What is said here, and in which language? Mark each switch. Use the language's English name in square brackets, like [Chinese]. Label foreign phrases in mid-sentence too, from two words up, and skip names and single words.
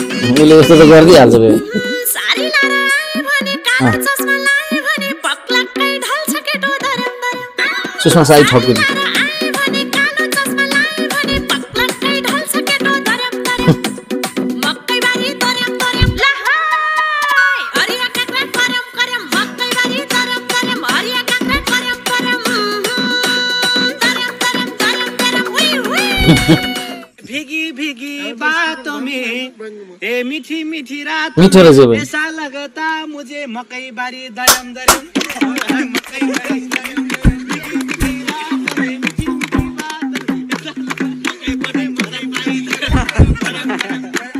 [Nepali] उसले यस्तो त गरिदिइहाल्छ फेरि। सारी लाएर आए भने, कालो अँ। चस्मा लाए भने, पक्लक्कै ढल्छ केटो धर्म धर्म। सुषमा साई ठकुरी। लाएर आए भने, कालो चस्मा लाए भने, पक्लक्कै ढल्छ केटो धर्म धर्म। मकैबारी धर्म धर्म, ला हाय। हरिया काँक्रा करम करम, मकैबारी धर्म धर्म, हरिया काँक्रा करम करम, धर्म धर्म, धर्म धर्म, उई, उई। [Hindi] भीगी भीगी बातों में, ए मीठी मीठी रातों [Nepali] मिठो रहेछ [Hindi] में, भाइ। ऐसा लगता मुझे [Nepali] मकई बारी दरम दरम, मकई बारी दरम दरम, [Hindi] भीगी भीगी रातों में, मीठी मीठी बातों में, ऐसा लगता [Nepali] मकई बारी दरम